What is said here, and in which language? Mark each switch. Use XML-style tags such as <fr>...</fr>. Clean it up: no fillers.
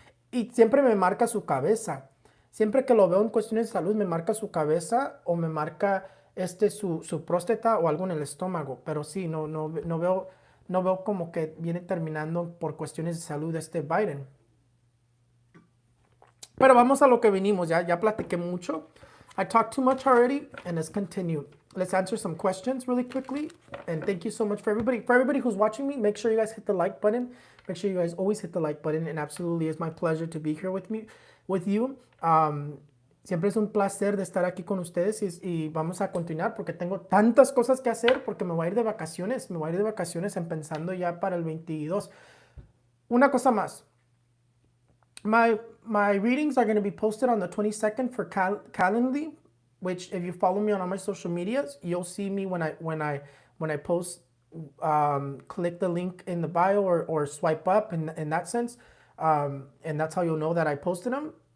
<es>Y siempre me marca su cabeza. Siempre que lo veo en cuestiones de salud, me marca su cabeza o me marca su próstata o algo en el estómago. Pero sí, no veo como que viene terminando por cuestiones de salud Biden. Pero vamos a lo que vinimos. Ya platiqué mucho.</es> <en>I talked too much already, and let's continue. Let's answer some questions really quickly. And thank you so much for everybody. For everybody who's watching me, make sure you guys hit the like button. Make sure you guys always hit the like button. And absolutely, it's my pleasure to be here with you.</en> <es>Siempre es un placer de estar aquí con ustedes y vamos a continuar porque tengo tantas cosas que hacer porque me voy a ir de vacaciones. Me voy a ir de vacaciones pensando ya para el 22. Una cosa más.</es> <en>My readings are going to be posted on the 22nd for Calendly, which if you follow me on all my social medias, you'll see me when I post. Click the link in the bio or swipe up in that sense, and that's how you'll know that I posted them.</en>